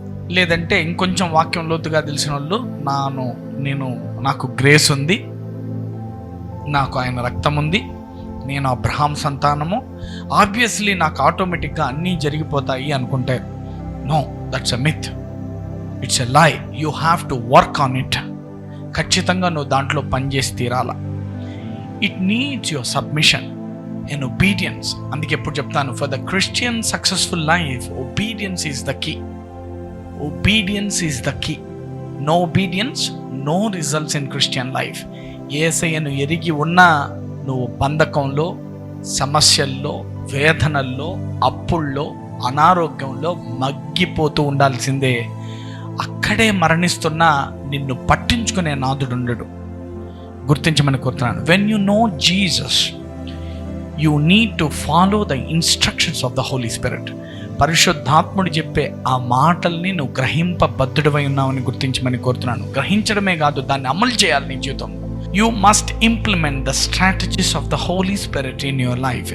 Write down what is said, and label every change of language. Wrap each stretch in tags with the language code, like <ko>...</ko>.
<te>లేదంటే ఇంకొంచెం వాక్యం లోతుగా తెలిసిన వాళ్ళు, నాకు గ్రేస్ ఉంది, నాకు ఆయన రక్తం ఉంది, నేను అబ్రహాం సంతానము, ఆబ్వియస్లీ నాకు ఆటోమేటిక్గా అన్నీ జరిగిపోతాయి అనుకుంటారు.</te> <en>No, that's a myth. It's a lie. You have to work on it.</en> <te>ఖచ్చితంగా నువ్వు దాంట్లో పనిచేసి తీరాల. It needs your submission</te> <en>and obedience.</en> <te>అందుకే ఎప్పుడు చెప్తాను,</te> <en>for the Christian successful life, obedience is the key. Obedience is the key. No obedience, no results in Christian life.</en> <te>యేసయ్యను ఎరిగి ఉన్నా నువ్వు బంధకంలో, సమస్యల్లో, వేదనల్లో, అప్పుల్లో, అనారోగ్యంలో మగ్గిపోతూ ఉండాల్సిందే. అక్కడే మరణిస్తున్నా నిన్ను పట్టించుకునే నాదుడు ఉండడు. గుర్తించమని కోరుతున్నాను.</te> <en>when you know Jesus, you need to follow the instructions of the Holy Spirit.</en> <te>పరిశుద్ధాత్ముడు చెప్పే ఆ మాటల్ని నువ్వు గ్రహింపబద్ధుడివై ఉన్నావని గుర్తించమని కోరుతున్నాను. గ్రహించడమే కాదు, దాన్ని అమలు చేయాలి నీ జీవితంలో.</te> <en>You must implement the strategies of the Holy Spirit in your life.</en>